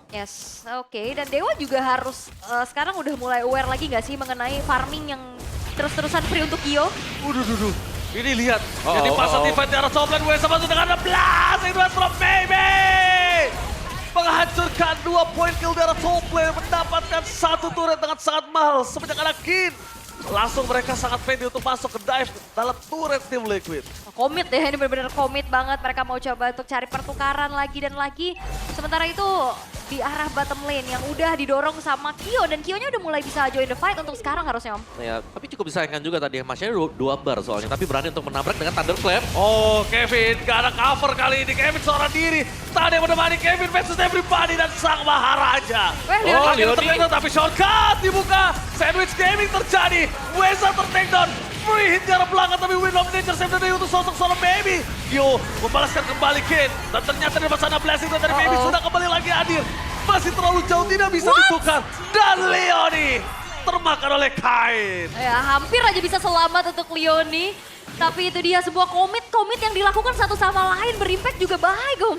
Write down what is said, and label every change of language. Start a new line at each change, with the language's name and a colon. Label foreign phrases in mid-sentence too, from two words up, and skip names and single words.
Indonesian: Yes, oke. Dan Dewa juga harus sekarang udah mulai aware lagi gak sih mengenai farming yang terus-terusan free untuk Kyo? Duh. Ini lihat, Oh, jadi oh, pasal oh. defense di arah
English: top lane,
Indonesian: Wesa masuk dengan 16, itu from Baby! Menghancurkan 2 poin kill di arah
English: top lane,
Indonesian: mendapatkan 1 turret dengan sangat mahal semenjak ada Kin. Langsung mereka sangat pede untuk masuk ke dive dalam turret tim Liquid. Komit ya, ini benar-benar komit banget. Mereka mau coba untuk cari pertukaran lagi dan lagi. Sementara itu di arah
English: bottom lane
Indonesian: yang udah didorong sama Kyo. Dan Kyo-nya udah mulai bisa
English: join the fight
Indonesian: untuk sekarang harusnya Om. Ya, tapi cukup disayangkan juga tadi. Masnya 2 bar soalnya, tapi berani untuk menabrak dengan Thunderclap. Oh, Kevin gak ada cover kali ini. Kevin seorang diri. Tadi menemani Kevin
English: versus everybody
Indonesian: dan sang Maharaja. Leoni. Leoni tertake down tapi shortcut dibuka.
English: Sandwich gaming
Indonesian: terjadi. Wesa tertake down.
English: Free hit
Indonesian: di arah belakang tapi Wind of Nature save dari untuk sosok seorang Baby. Yo, membalaskan kembali Kin. Dan ternyata di depan sana blessing dari Baby sudah kembali lagi hadir. Masih terlalu jauh, tidak bisa ditukar. Dan Leoni termakan oleh Kain. Ya, hampir aja bisa selamat untuk Leoni. Tapi itu dia sebuah komit yang dilakukan satu sama lain berimpact juga baik Om.